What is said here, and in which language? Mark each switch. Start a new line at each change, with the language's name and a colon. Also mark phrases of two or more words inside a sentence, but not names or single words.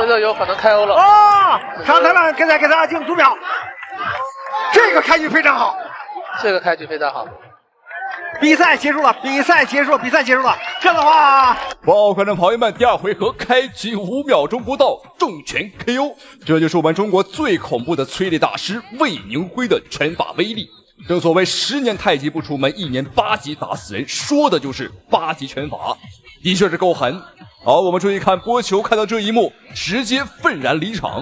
Chinese: 这个有可能开欧了哦，上台了，给他进读秒，这个开局非常好，这个开局非常好。比赛结束了，比赛结束了，这样的话，哇，观众朋友们，第二回合开局5秒鐘不到，重拳 KO，這就是我們中國最恐怖的催淚大師魏寧輝的拳法威力。正所謂10年太極不出門，1年8級打死人，說的就是8級拳法，的確是夠狠。好，我們注意看波球，看到這一幕，直接憤然離場。